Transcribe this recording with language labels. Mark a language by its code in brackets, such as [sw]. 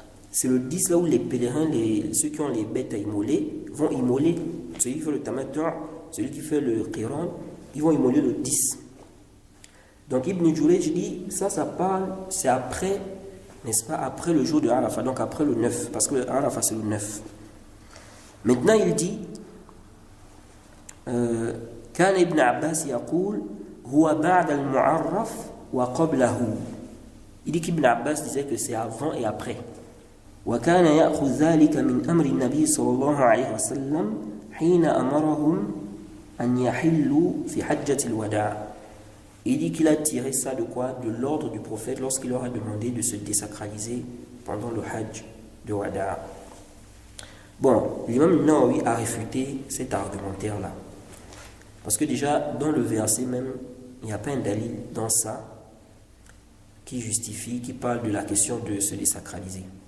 [fr] C'est le 10 là où les pèlerins, ceux qui ont les bêtes à immoler, vont immoler. Celui qui fait le tamattu', celui qui fait le qiran, ils vont immoler le 10. Donc Ibn Jurayj dit, ça parle, c'est après, n'est-ce pas, après le jour de Arafat, donc après le 9, parce que le Arafat c'est le 9. Maintenant il dit, [ar] كان ابن عباس يقول هو بعد المعرف وقبله. [fr] Il dit qu'Ibn Abbas disait que c'est avant et après. [ar] وكان يأخذ ذلك من أمر النبي صلى الله عليه وسلم حين أمرهم أن يحلوا في حجة الوداع. [fr] Il dit qu'il a tiré ça de quoi? De l'ordre du prophète lorsqu'il leur a demandé de se désacraliser pendant le Hajj de Wada'. Bon, l'imam Nawawi a réfuté cet argumentaire-là. Parce que déjà, dans le verset même, il n'y a pas un dalil dans ça qui justifie, qui parle de la question de se désacraliser.